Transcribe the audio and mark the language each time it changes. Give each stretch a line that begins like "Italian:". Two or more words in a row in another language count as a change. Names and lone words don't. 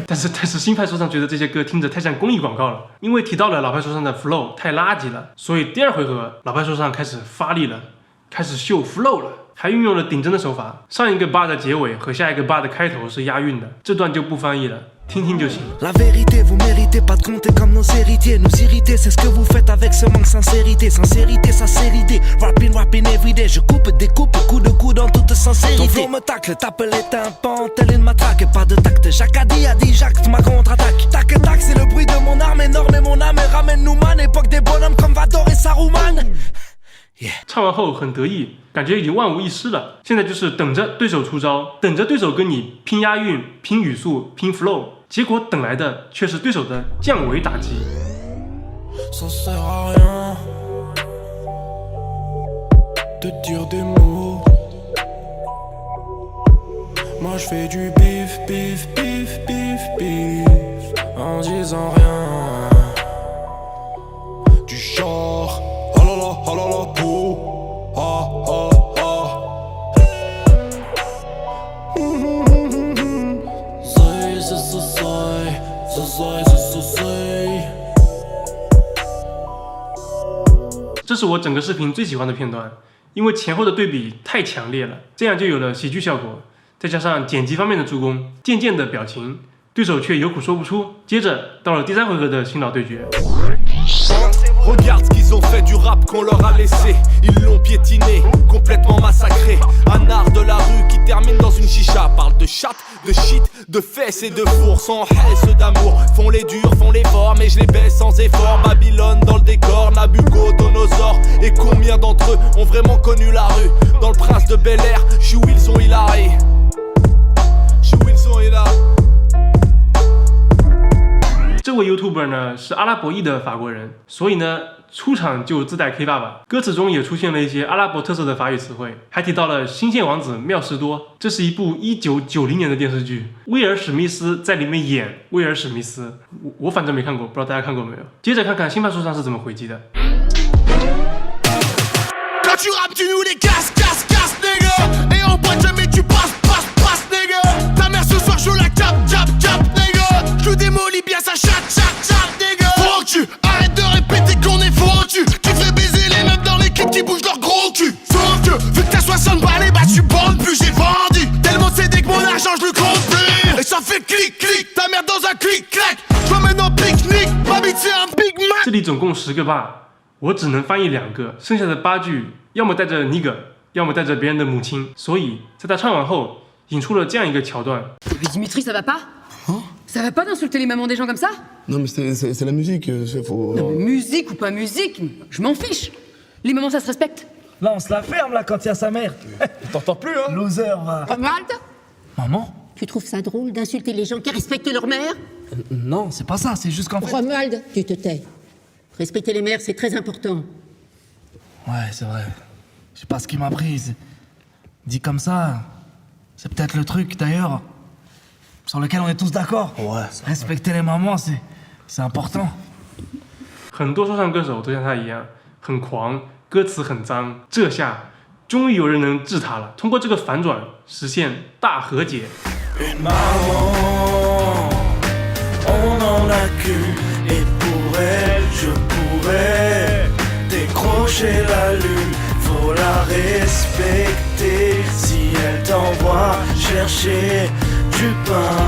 Chinese: 但是新派说唱觉得这些歌听着太像公益广告了，因为提到了老派说唱的 flow 太垃圾了，所以第2回合老派说唱开始发力了，开始秀 flow 了，还运用了顶针的手法。上一个 bar 的结尾和下一个 bar 的开头是押韵的，这段就不翻译了，听听就行。
French: La vérité, vous méritez pas de compter comme nos héritiers. Nous irriter, c'est ce que vous faites avec ce manque sincérité. Sincérité, ça c'est l'idée.
English: Rapping everyday.
French: Je coupe, découpe, coup de coude en toute sincérité. Ton flow me tacle, tape les tympans, telle une matraque. Pas de tact, Jacques a dit j'acte ma contre-attaque. Tac, tac, c'est le bruit de mon arme énorme et mon âme ramène-nous man. Époque des bonhommes comme Vador et Saruman.
Chinese: 唱完后很得意，感觉已经万无一失了。现在就是等着对手出招，等着对手跟你拼押韵、拼语速、拼 flow。结果等来的却是对手的降维打击。
French: Ça sert à rien de dire des mots. Moi je fais du bif, bif, bif, bif, bif en disant rien. Du genre, oh là là, tout, ah ah ah.
English: Say, say, say, say.
Chinese: 这是我整个视频最喜欢的片段，因为前后的对比太强烈了，这样就有了喜剧效果。再加上剪辑方面的助攻，渐渐的表情，对手却有苦说不出。接着到了第3回合的新老对决。
French: Regarde ce qu'ils ont fait du rap qu'on leur a laissé. Ils l'ont piétiné, complètement massacré. Un art de la rue qui termine dans une chicha. Parle de chatte, de shit, de fesses et de fours. Sans haisse d'amour, font les durs, font les forts. Mais je les baisse sans effort. Babylone dans le décor, Nabucodonosor. Et combien d'entre eux ont vraiment connu la rue? Dans le Prince de Bel-Air, je suis Wilson Hillary. Je suis Wilson Hillary.
Chinese: 这位 YouTuber 呢是阿拉伯裔的法国人，所以呢出场就自带 K 爸爸，歌词中也出现了一些阿拉伯特色的法语词汇，还提到了新线王子妙士多。这是一部1990年的电视剧，威尔史密斯在里面演威尔史密斯，我反正没看过，不知道大家看过没有。接着看看新番书上是怎么回击的。
French: Quand tu rappes, tu nous les casses, casses, casses, nigga. Et en boîte, jamais tu passes, passes, passes, nigga. Ta mère ce soir, je la cap, cap, cap, nigga. Je démolis bien sa chatte, chatte, chatte, nigga. Foutu, arrête de répéter qu'on est foutu. Tu fais baiser les meufs dans l'équipe qui bougent leur gros cul. Sauf que, vu que t'as 60 balles, bah tu bandes plus, j'ai vendu. Tellement cédé que mon argent, je le compte plus. Et ça fait clic, clic, ta mère dans un clic, clac. Je m'emmène en pique-nique, ma bite c'est un Big Mac.
Chinese: 这里总共10个 bar， 我只能翻译2个，剩下的8句要么带着 nigger， 要么带着别人的母亲，所以在他唱完后，引出了这样一个桥段。
French: Dimitri, ça va pas? Ça va pas d'insulter les mamans des gens comme ça? Non mais c'est la musique, faut... Non, mais musique ou pas musique, je m'en fiche. Les mamans, ça se respecte. Là, on se la ferme, là, quand il y a sa mère. T'entends plus, hein? Loser, va. Romuald, Maman? Tu trouves ça drôle d'insulter les gens qui respectent leur mère? Non, c'est pas ça, c'est juste qu'en fait... Romuald, tu te tais. Respecter les mères, c'est très important. Ouais, c'est vrai. Je sais pas ce qui m'a pris. Dit comme ça, c'est peut-être le truc, d'ailleurs, sur lequel on est tous d'accord. Ouais. Respecter les mamans, c'est important.
Chinese: 很多说唱歌手都像他一样，很狂，歌词很脏。这下终于有人能治他了，通过这个反转实现大和解。
French: Maman, on en a qu'une, et pour elle, je pourrais décrocher la lune. Faut la respecter si elle t'envoie chercher du pain.